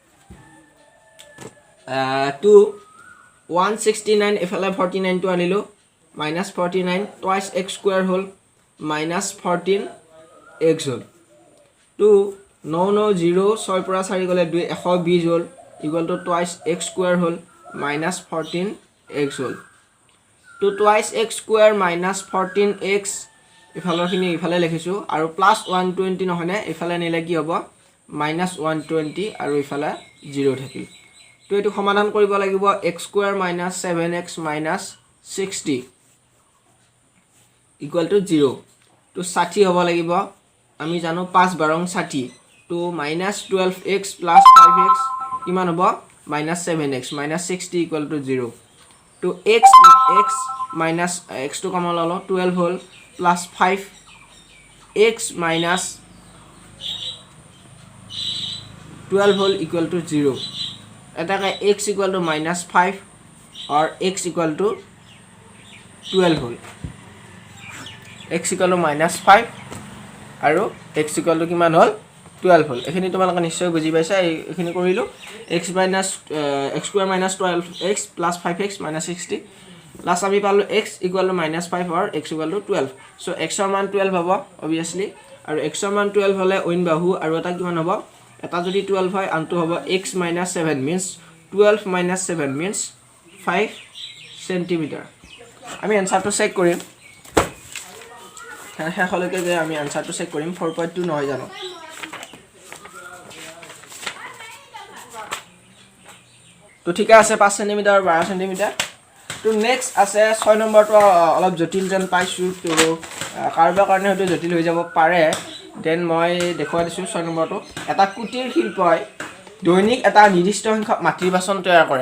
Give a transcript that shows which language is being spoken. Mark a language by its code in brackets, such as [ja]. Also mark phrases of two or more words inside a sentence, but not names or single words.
[as] তো 169 এফালে 49 টো আনিলো [en] minus 49 twice x square [as] হল [en] minus 14x [as] হল 2 9 9 0 6 পৰা 4 গলে 2 120 হল [en] equal to twice x square [as] হল [en] minus 14x [as] হল তো [en] twice x square minus 14x [as] ইফালৰখিনি ইফালে লিখিছো আৰু [en] plus 120 [as] নহনে ইফালে নিলে কি হ'ব [en] minus 120 [as] আৰু ইফালে 0 থাকিল তো এটো সমাধান কৰিব লাগিব [en] x square minus 7x minus 60 equal to 0 [as] তো 60 হ'ব লাগিব আমি জানো 5 বাৰং 60 তো -12x + 5x কিমান হ'ব -7x -60 = 0 তো [en] x minus x [as] to কমন ললো 12 হল [en] plus 5x minus 12 হল equal to 0 [as] এটাকে [en] x equal to -5 or x equal to 12 [as] হল [en] x equal to -5 [as] আৰু [en] x equal to [as] কিমান হল 12 হল এখিনি তোমালোকে নিশ্চয় বুজি পাইছা এখিনি কৰিলো [en] x square minus 12x plus 5x minus 60 plus আমি পালো x equal to -5 or x equal to 12 so x [as] ৰ মান 12 হ'ব obviously আৰু x ৰ মান 12 হলে ওইন বাহু আৰু এটা কিমান হ'ব এটা যদি 12 হয় আনটো হ'ব [en] x minus 7 means 12 minus 7 means 5 cm [as] আমি আনসারটো চেক কৰিম শেষলৈকে যে আমি আনসারটো চেক কৰিম 4.2 নহয় জানো তো ঠিক আছে [en] 5 cm [as] আৰু [en] 12 cm [as] তো নেক্সট আছে 6 নম্বৰটো অলপ জটিল যেন পাইছো তো কাৰোবাৰ কাৰণে হয়তো জটিল হৈ যাব পাৰে দেন মই দেখুৱাই দিছো 6 নম্বৰটো এটা কুটিৰ শিল্পই দৈনিক এটা নিৰ্দিষ্ট সংখ্যক মাটিৰ বাচন তৈয়াৰ কৰে